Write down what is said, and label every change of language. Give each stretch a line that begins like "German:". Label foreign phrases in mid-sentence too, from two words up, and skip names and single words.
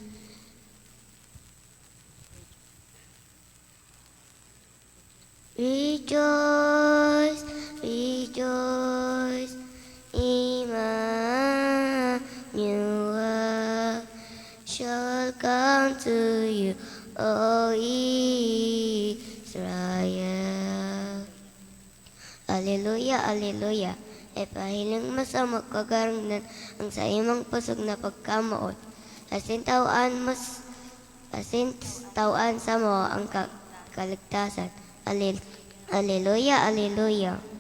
English: Rejoice, rejoice, Emmanuel shall come to you, O Israel. Alleluia, alleluia.
Bikol: Ipahiling mo sa makagarangnan ang sa imong pusog na pagkamuot. Asin tawaan sa mo ang kaligtasan.
Latin: Alleluia, alleluia.